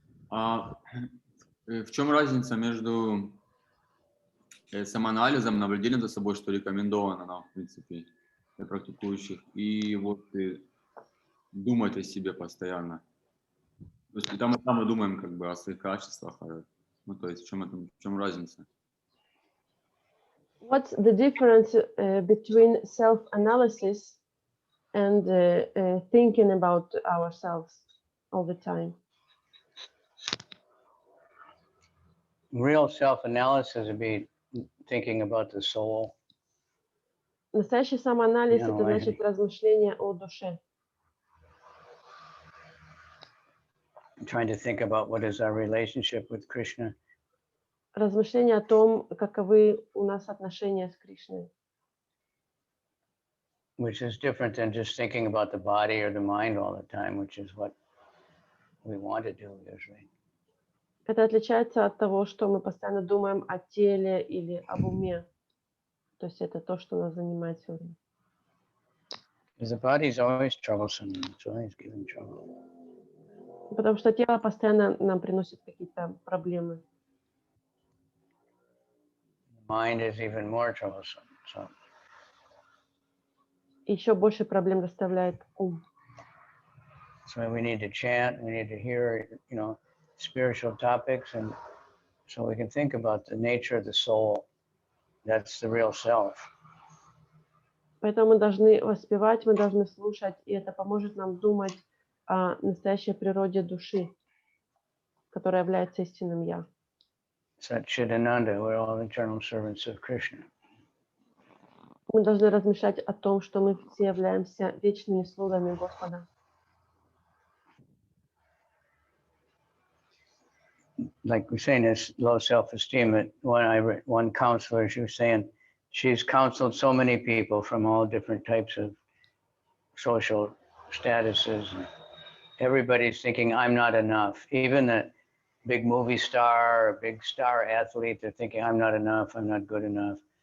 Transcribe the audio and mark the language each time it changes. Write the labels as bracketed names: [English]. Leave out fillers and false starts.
[Russian] В чем разница между самоанализом, наблюдением за собой, что рекомендовано нам, в принципе, для практикующих, и вот думать о себе постоянно? То есть там мы думаем как бы о своих качествах, ну то есть в чем разница? [English] What's the difference between self-analysis and thinking about ourselves all the time? Real self-analysis would be thinking about the soul. [Russian] Настоящий самоанализ — это [English] Analyzing. [Russian] значит размышление о душе. [English] Trying to think about what is our relationship with Krishna. [Russian] Размышление о том, каковы у нас отношения с Кришной. [English] Which is different than just thinking about the body or the mind all the time, which is what we want to do usually. [Russian] Это отличается от того, что мы постоянно думаем о теле или об уме. То есть это то, что нас занимает все время. [English] Because the body is always troublesome, it's always giving trouble. [Russian] Потому что тело постоянно нам приносит какие-то проблемы. [English] The mind is even more troublesome. So [Russian] Еще больше проблем доставляет ум. [English] so we need to chant, we need to hear, spiritual topics, and so we can think about the nature of the soul. That's the real self. [Russian] Поэтому мы должны воспевать, мы должны слушать, и это поможет нам думать о настоящей природе души, которая является истинным «Я». [English] Satchidananda, we're all eternal servants of Krishna. [Russian] Мы должны размышлять о том, что мы все являемся вечными слугами Господа. [English] Like we're saying, this low self-esteem. One counselor, she was saying, she's counseled so many people from all different types of social statuses. And everybody's thinking, I'm not enough. Even the big movie star, or big star athlete, they're thinking, I'm not enough, I'm not good enough.